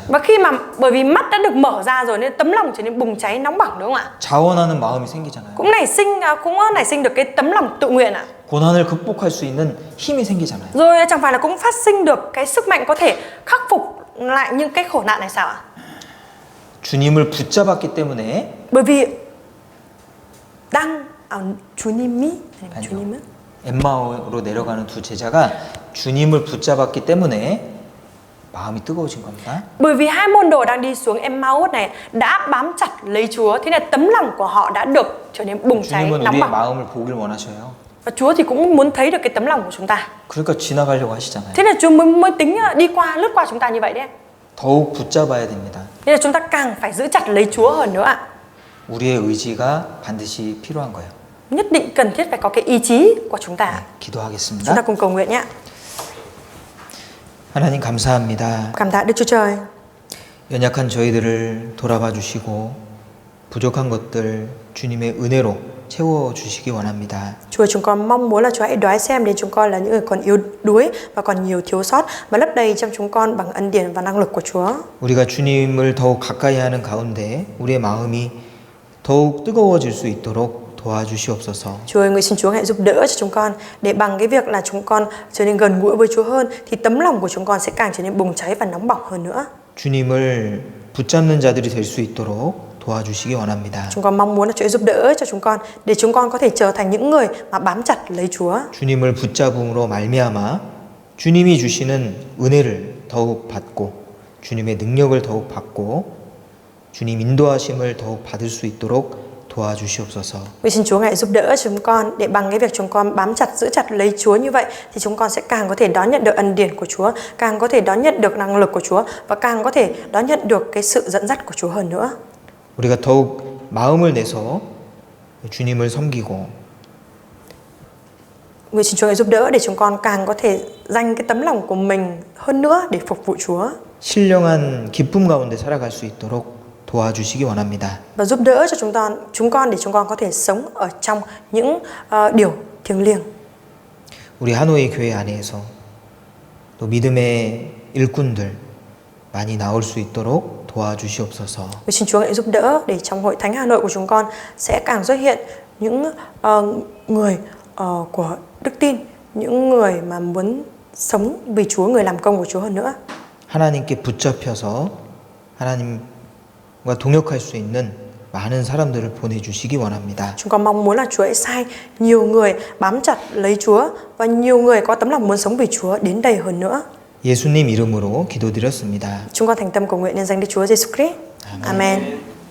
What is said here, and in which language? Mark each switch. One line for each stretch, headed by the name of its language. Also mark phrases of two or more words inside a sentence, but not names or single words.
Vietnamese: Và khi mà bởi vì mắt đã được mở ra rồi nên tấm lòng trở nên bùng cháy nóng bỏng, đúng không ạ?
Korean: 자원하는 마음이 생기잖아요.
Vietnamese: Cũng nảy sinh được cái tấm lòng tự nguyện ạ.
Korean: 고난을 극복할 수 있는 힘이 생기잖아요.
Vietnamese: Rồi chẳng phải là cũng phát sinh được cái sức mạnh có thể khắc phục lại những cái khổ nạn này sao ạ?
Korean: 주님을 붙잡았기 때문에
Vietnamese: Bởi vì 주님이
Korean: 엠마오로 내려가는 두 제자가 주님을 붙잡았기 때문에 마음이 뜨거워진 겁니다.
Vietnamese: Bởi vì hai môn đồ đang đi xuống Emmaus này đã bám chặt lấy Chúa, thế nên tấm lòng của họ đã được trở nên bùng cháy,
Korean: 주님은
Vietnamese: nóng
Korean: 우리의
Vietnamese: bỏng.
Korean: 마음을 보길 원하셔요.
Vietnamese: Và Chúa thì cũng muốn thấy được cái tấm lòng của chúng ta.
Korean: 그러니까 지나가려고 하시잖아요.
Vietnamese: Thế nên Chúa mới tính lướt qua chúng ta như vậy đấy.
Korean: 더욱 붙잡아야 됩니다.
Vietnamese: Nên là chúng ta càng phải giữ chặt lấy Chúa hơn nữa ạ.
Korean: 우리의 의지가 반드시 필요한 거예요.
Vietnamese: Nhất định cần thiết phải có cái ý chí của chúng ta. Chúng ta
Korean: 기도하겠습니다.
Vietnamese: cùng cầu nguyện nhé.
Korean: 하나님 감사합니다.
Vietnamese: Cảm tạ Đức Chúa Trời.
Korean: 연약한 저희들을 돌아봐 주시고 부족한 것들 주님의 은혜로 채워 주시기 원합니다.
Vietnamese: Chúa, chúng con mong muốn là Chúa hãy đoái xem đến chúng con là những người còn yếu đuối và còn nhiều thiếu sót và lấp đầy trong chúng con bằng ân điển và năng lực của Chúa.
Korean: 우리가 주님을 더욱 가까이 하는 가운데 우리의 마음이 더욱 뜨거워질 수 있도록 도와주시옵소서.
Vietnamese: Chúa ơi, nguyện xin Chúa hãy giúp đỡ cho chúng con để bằng cái việc là chúng con trở nên gần gũi với Chúa hơn thì tấm lòng của chúng con sẽ càng trở nên bùng cháy và nóng bỏng hơn nữa.
Korean: 주님을 붙잡는 자들이 될 수 있도록 도와주시기 원합니다.
Vietnamese: Chúng con mong muốn là Chúa giúp đỡ cho chúng con để chúng con có thể trở thành những người mà bám chặt lấy Chúa.
Korean: 주님을 붙잡음으로 말미암아 주님이 주시는 은혜를 더욱 받고 주님의 능력을 더욱 받고 주님 인도하심을 더욱 받을 수 있도록 도와주시옵소서.
Vietnamese: Nguyện xin Chúa hãy giúp đỡ chúng con để bằng cái việc chúng con bám chặt, giữ chặt lấy Chúa như vậy thì chúng con sẽ càng có thể đón nhận được ân điển của Chúa, càng có thể đón nhận được năng lực của Chúa và càng có thể đón nhận được cái sự dẫn dắt của Chúa hơn nữa.
Korean: 우리가 더욱 마음을 내서 주님을 섬기고
Vietnamese: Nguyện xin Chúa hãy giúp đỡ để chúng con càng có thể dành cái tấm lòng của mình hơn nữa để phục vụ Chúa.
Korean: 신령한 기쁨 가운데 살아갈 수 있도록 도와주시기 원합니다.
Vietnamese: Và giúp đỡ cho chúng con để chúng con có thể sống ở trong những điều thiêng liêng.
Korean: 우리 하노이 교회 안에서 또 믿음의 일꾼들 많이 나올 수 있도록 도와주시옵소서.
Vietnamese: Nguyện xin Chúa hãy giúp đỡ để trong hội thánh Hà Nội của chúng con sẽ càng xuất hiện những người của đức tin, những người mà muốn sống vì Chúa, người làm công của Chúa hơn nữa.
Korean: 하나님께 붙잡혀서 하나님과 동역할 수 있는 많은 사람들을 보내주시기 원합니다.
Vietnamese: Chúng con mong muốn là Chúa hãy sai nhiều người bám chặt lấy Chúa và nhiều người có tấm lòng muốn sống vì Chúa đến đây hơn nữa.
Korean: 예수님 이름으로 기도드렸습니다.
Vietnamese: Chúng con thành tâm cầu nguyện nhân danh Đức Chúa Giêsu Christ. Amen.